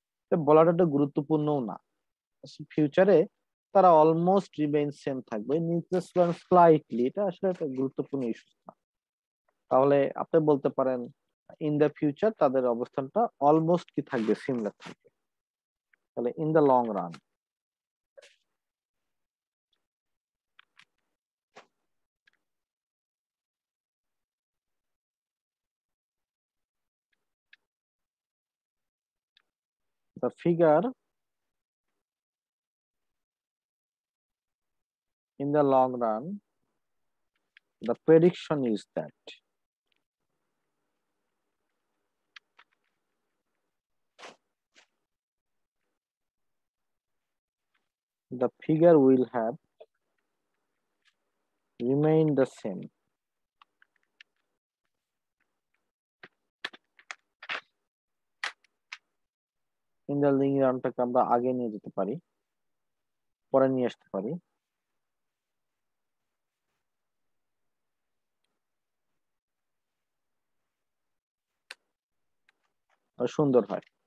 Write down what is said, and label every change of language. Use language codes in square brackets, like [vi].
[bn] এটা বলাটা একটু গুরুত্বপূর্ণও না। ফিউচারে তারা অলমোস্ট রিমেইন সেম থাকবে, [en] increase slightly, [bn] এটা আসলে একটা গুরুত্বপূর্ণ ইস্যু না। তাহলে আপনি বলতে পারেন [en] in the future [bn] তাদের অবস্থানটা অলমোস্ট কি থাকবে, সিমিলার থাকবে। [en] তাহলে in the long run, the figure in the long run, the prediction is that the figure will have remained the same in the long run। [bn] টাকে আমরা আগে নিয়ে যেতে পারি, পরে নিয়ে আসতে পারি। সুন্দর হয়।